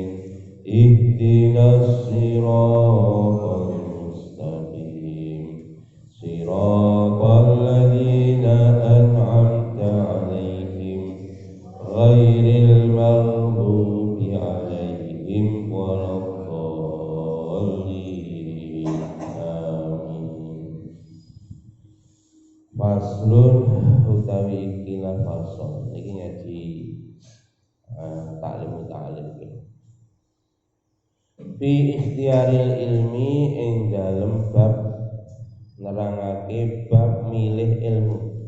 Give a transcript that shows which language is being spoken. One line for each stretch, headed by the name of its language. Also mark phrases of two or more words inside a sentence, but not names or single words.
Arabic: اهدنا الصراط المستقيم. صراط الذين أنعمت عليهم غير المغضوب عليهم ولا الضالين. آمين.
Javanese: Faslun utawi ikilah fasal. Iki ngaji
Arabic: تعليم في اختيار العلم
Javanese: ing dalem bab nerangake bab milih ilmu.